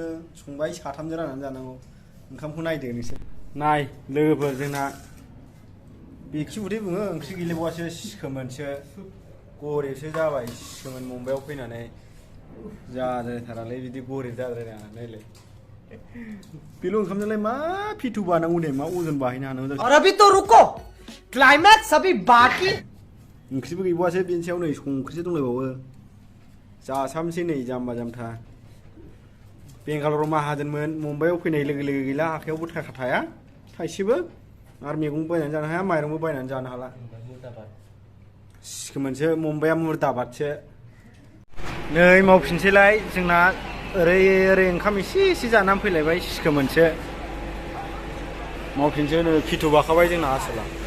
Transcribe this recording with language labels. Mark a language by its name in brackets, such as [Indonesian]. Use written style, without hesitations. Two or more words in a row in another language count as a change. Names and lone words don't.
[Bodo] संबाय साथामजों राननानै जानांगौ ओंखामखौ नायदो नोंसोर नाय लोगोफोर जोंना बेखि उदै बुङो ओंख्रि गैलायबावासो सिखोमोनसो गरिबसो जाबाय सिखोमोन मुम्बाइआव फैनानै जाद्रायथारालै बिदि गरिब जाद्रायनाङा नायलाय बेल' ओंखामजोंलाय मा फिथु बानांगौ दे मा अजन बाहायनो हानांगौ [Hindi] और अभी तो रुको क्लाइमैक्स अभी बाकी [Bodo] ओंख्रिबो गैबावासो बेनि सायाव नै संख्रिसो दंलायबावो जासामसै नै जाम्बा जाम्था बेंगालराव माहाजोनमोन मुम्बाइआव फैनाय लोगो लोगो गैला आखायावबो थाखा थाया थाइसेबो आरो मैगं बायनानै जानो हाया माइरंबो बायनानै जानो हाला सिखोमोनसो मुम्बाइआ मुर्दाबादसो नै मावफिनसैलाय जोंना ओरै ओरै ओंखाम एसे जानानै फैलायबाय सिखोमोनसो मावफिनसै नै फिथु बाखाबाय जोंना आसोला